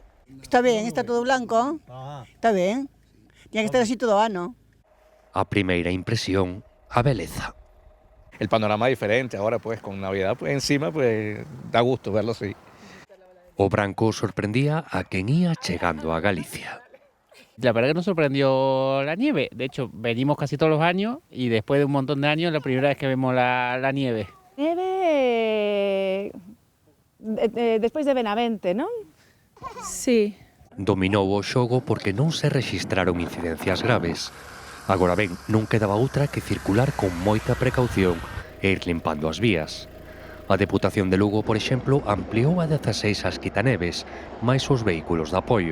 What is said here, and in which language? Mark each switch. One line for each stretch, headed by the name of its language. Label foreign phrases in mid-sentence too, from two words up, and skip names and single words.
Galician: Está ben, está
Spanish: todo blanco.
Galician: Está ben.
Spanish: Tiene que estar así todo
Galician: o ano. A primeira impresión, a beleza.
Spanish: El panorama diferente, ahora pues con Navidad pues encima pues da gusto verlo así.
Galician: O branco sorprendía a quen ia chegando a Galicia.
Spanish: La verdad que nos sorprendió la nieve. De hecho, venimos casi todos los años y después de un montón de años, la primera vez que vemos la nieve.
Galician: Nieve despois de Benavente, non?
Spanish: Sí.
Galician: Dominou o xogo porque non se rexistraron incidencias graves. Agora ben, non quedaba outra que circular con moita precaución e ir limpando as vías. A Deputación de Lugo, por exemplo, ampliou a 16 as quitaneves, máis os vehículos de apoio.